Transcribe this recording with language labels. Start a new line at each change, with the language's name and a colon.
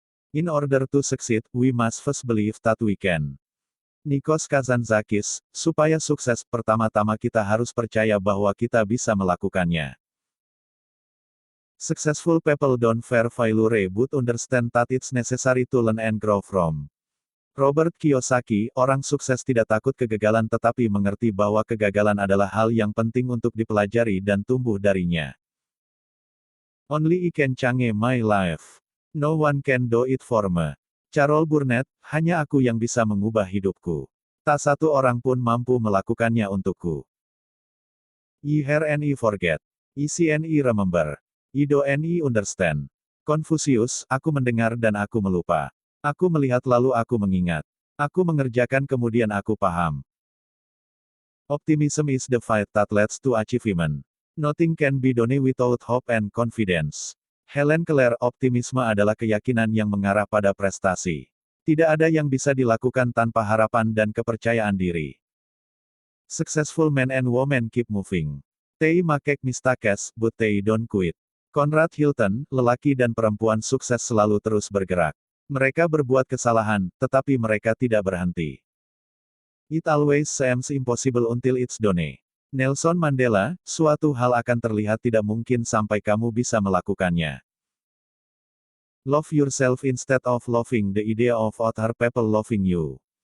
English: In order to succeed, we must first believe that we can.
Indonesian: Nikos Kazantzakis, supaya sukses, pertama-tama kita harus percaya bahwa kita bisa melakukannya.
English: Successful people don't fear failure but understand that it's necessary to learn and grow from.
Indonesian: Robert Kiyosaki, orang sukses tidak takut kegagalan tetapi mengerti bahwa kegagalan adalah hal yang penting untuk dipelajari dan tumbuh darinya.
English: Only I can change my life. No one can do it for me.
Indonesian: Carol Burnett, hanya aku yang bisa mengubah hidupku. Tak satu orang pun mampu melakukannya untukku.
English: I hear and I forget. I see and I remember. I do and I understand.
Indonesian: Confucius, aku mendengar dan aku melupa. Aku melihat lalu aku mengingat. Aku mengerjakan kemudian aku paham.
English: Optimism is the fight that leads to achievement. Nothing can be done without hope and confidence.
Indonesian: Helen Keller, optimisme adalah keyakinan yang mengarah pada prestasi. Tidak ada yang bisa dilakukan tanpa harapan dan kepercayaan diri.
English: Successful men and women keep moving. They make mistakes, but they don't quit.
Indonesian: Conrad Hilton, lelaki dan perempuan sukses selalu terus bergerak. Mereka berbuat kesalahan, tetapi mereka tidak berhenti.
English: It always seems impossible until it's done.
Indonesian: Nelson Mandela, suatu hal akan terlihat tidak mungkin sampai kamu bisa melakukannya.
English: Love yourself instead of loving the idea of other people loving you.